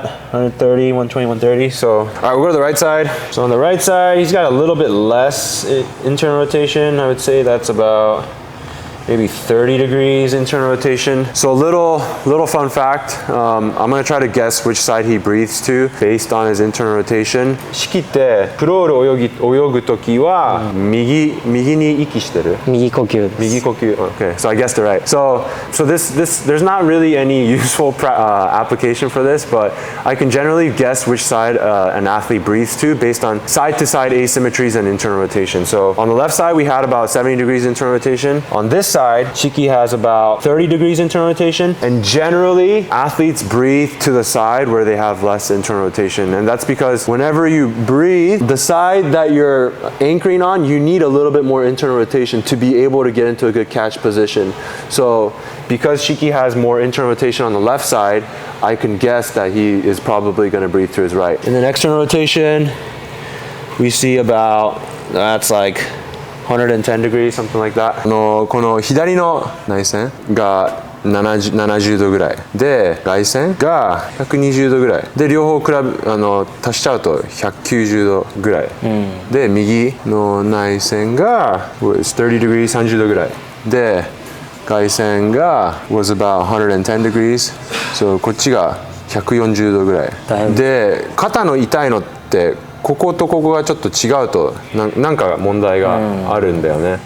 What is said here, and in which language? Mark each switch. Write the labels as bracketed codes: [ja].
[en] 130, 120, 130. So, all right, we'll go to the right side. So on the right side, he's got a little bit less internal rotation. I would say that's about maybe 30 degrees internal rotation. So a little fun fact, I'm gonna try to guess which side he breathes to based on his internal rotation. [ja] Shikiってクロール泳ぐときは右に息してる？右呼吸です。右呼吸. [en] Okay, so I guessed it right. So this there's not really any useful application for this, but I can generally guess which side an athlete breathes to based on side-to-side asymmetries and internal rotation. So on the left side, we had about 70 degrees internal rotation. On this side, Shiki has about 30 degrees internal rotation, and generally athletes breathe to the side where they have less internal rotation, and that's because whenever you breathe, the side that you're anchoring on, you need a little bit more internal rotation to be able to get into a good catch position. So because Shiki has more internal rotation on the left side, I can guess that he is probably going to breathe to his right. And then external rotation, we see about, that's like 110 degrees, something like that. [ja] この左の内線が70度ぐらいで、外線が120度ぐらいで、両方足しちゃうと190度ぐらい、で右の内線が [en] 30 degrees [ja] 30度ぐらいで、外線が [en] was about 110 degrees, [ja] so こっちが140度ぐらいで、肩の痛いのってこことここがちょっと違うとなんか問題があるんだよね。